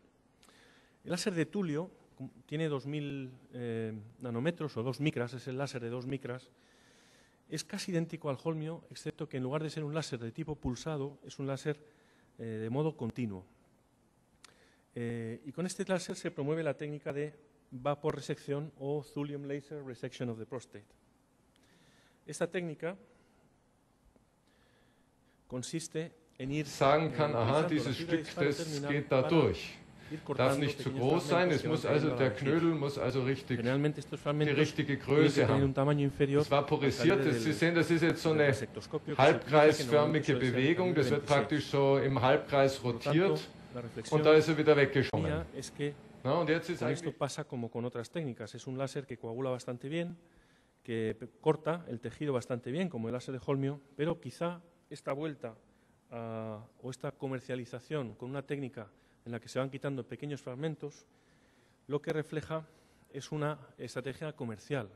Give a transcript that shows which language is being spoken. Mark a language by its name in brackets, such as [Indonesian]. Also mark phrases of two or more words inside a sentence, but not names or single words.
[Spanish] El láser de Tulio tiene 2000 nanómetros o 2 micras, es el láser de 2 micras. Es casi idéntico al holmio, excepto que en lugar de ser un láser de tipo pulsado, es un láser de modo continuo. Y con este láser se promueve la técnica de vaporresección o [English] thulium laser resection of the prostate. [Spanish] Esta técnica consiste en ir [German] sagen kann, aha, dieses Stück, das geht da durch. Darf nicht zu groß sein, es muss also, der Knödel muss also richtig, die richtige Größe haben. Es vaporisiert, Sie sehen, das ist jetzt so eine halbkreisförmige Bewegung, das wird praktisch so im Halbkreis rotiert und da ist er wieder weggeschwommen. No, und jetzt ist [Spanish] esto pasa como con otras técnicas, es un láser que coagula bastante bien, que corta el tejido bastante bien, como el láser de Holmio, pero quizá esta vuelta o esta comercialización con una técnica en la que se van quitando pequeños fragmentos, lo que refleja es una estrategia comercial.